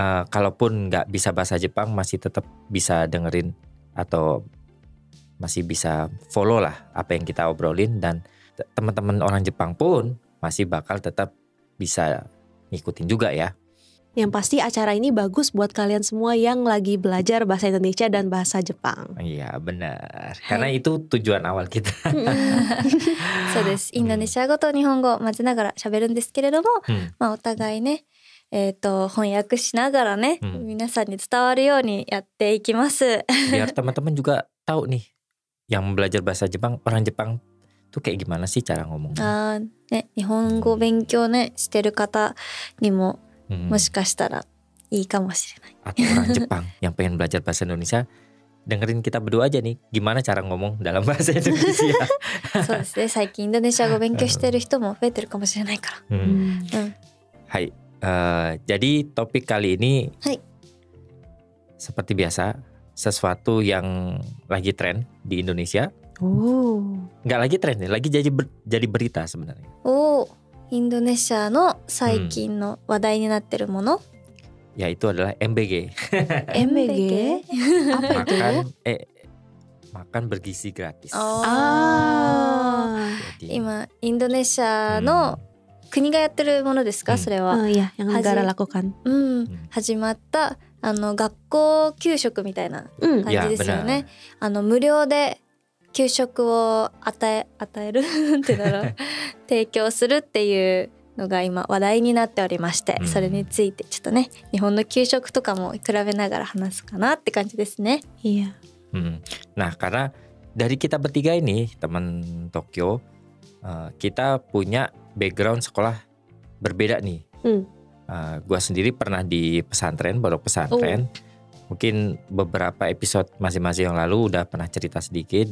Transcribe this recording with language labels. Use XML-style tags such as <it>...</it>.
<id>Kalaupun nggak bisa bahasa Jepang masih tetap bisa dengerin atau masih bisa follow lah apa yang kita obrolin, dan teman-teman orang Jepang pun masih bakal tetap bisa ngikutin juga ya. Yang pasti acara ini bagus buat kalian semua yang lagi belajar bahasa Indonesia dan bahasa Jepang. Iya benar, karena itu tujuan awal kita.</id> <ja>そうです。インドネシア語と日本語を混ぜながら喋るんですけれども、 まあお互いね、翻訳しながらね、皆さんに伝わるようにやっていきます。</ja> <id>Biar teman-teman juga tahu nih, yang belajar bahasa Jepang, orang Jepang tuh kayak gimana sih cara ngomongnya.</id> <ja>ね、日本語勉強ねしてる方にも もしかしたらいいかもしれない。</ja> <id>Atau orang Jepang yang pengen belajar bahasa Indonesia, dengerin kita berdua aja nih gimana cara ngomong dalam bahasa Indonesia.</id> <ja>そうですね。最近インドネシア語勉強してる人も増えてるかもしれないから。</ja> <id>Hai, jadi topik kali ini Hai. seperti biasa sesuatu yang lagi tren di Indonesia. Nggak lagi tren nih, lagi jadi berita sebenarnya.</id> <ja>おー、インドネシアの最近の話題になってるもの。</ja> <id>Yaitu adalah MBG. MBG? Apa itu? Makan bergizi gratis. あ Jadi,</id> <ja>今インドネシアの国がやってるものですか、それは。</ja> <id>Iya, yang negara lakukan.</id> <ja>始まった学校給食みたいな感じですよね。無料で給食を与えるってだろう提供するっていうのが今話題になっておりまして、それについてちょっとね日本の給食とかも比べながら話すかなって感じですね。</ja> <id>Iya. Nah, karena dari kita bertiga ini teman Tokyo, kita punya background sekolah berbeda nih. Gua sendiri pernah di pesantren, pondok pesantren. Mungkin beberapa episode masing-masing yang lalu udah pernah cerita sedikit.</id>